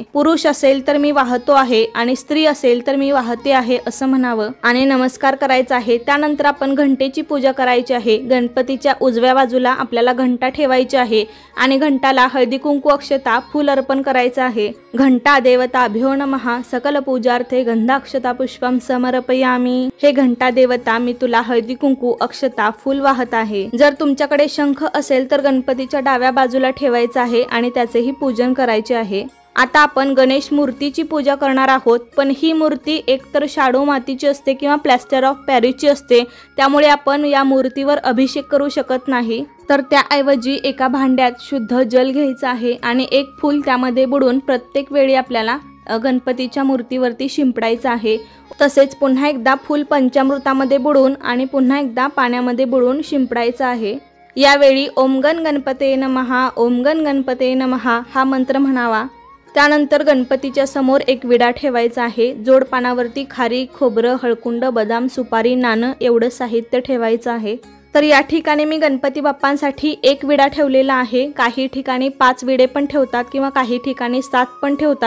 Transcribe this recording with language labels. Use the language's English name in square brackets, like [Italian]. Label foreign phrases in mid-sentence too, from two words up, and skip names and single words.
[Marathi] पुरुष असेल तर मी वाहतो आहे आणि स्त्री असेल तर मी वाहते आहे असं म्हणावं आणि नमस्कार करायचा आहे। त्यानंतर आपण घंटेची पूजा करायची आहे। गणपतीच्या उजव्या बाजूला आपल्याला घंटा ठेवायची आहे आणि घंटाला हळदी कुंकू, अक्षता, फूल अर्पण करायचं आहे। [Sanskrit] घंटा देवताभ्यो नमः सकल पूजार्थे गंधाक्षता पुष्पम समर्पयामी। [Marathi] हे घंटा देवता मी तुला हळदी कुंकू, अक्षता, फूल वाहत आहे। जर तुमच्याकडे शंख असेल तर गणपतीच्या डाव्या बाजूला ठेवायचा आहे आणि त्याचेही पूजन करायचे आहे। आता आपण गणेश मूर्तीची पूजा करणार आहोत, पण ही मूर्ती एकतर शाडू मातीची असते किंवा [English] plaster of Parisची [Marathi] असते, त्यामुळे आपण या मूर्तीवर अभिषेक करू शकत नाही। तर त्याऐवजी एका भांड्यात शुद्ध जल घ्यायचं आहे आणि एक फूल त्यामध्ये बुडवून प्रत्येक वेळी आपल्याला गणपतीच्या मूर्तीवरती शिंपडायचं आहे। तसेच पुन्हा एकदा फूल पंचामृतामध्ये बुडवून आणि पुन्हा एकदा पाण्यामध्ये बुडवून शिंपडायचं आहे। यावेळी [Sanskrit] ओम गण गणपते नमः, ओम गण गणपते नमः [Marathi] हा मंत्र म्हणावा। त्यानंतर गणपतीच्या समोर एक विडा ठेवायचा आहे। जोड पानावरती खारीक, खोबरं, हळकुंड, बदाम, सुपारी, नाणं एवढं साहित्य ठेवायचं आहे। तर या ठिकाणी मी गणपती बाप्पांसाठी एक विडा ठेवलेला आहे। काही ठिकाणी 5 विडे पण ठेवतात किंवा काही ठिकाणी 7 पण ठेवतात।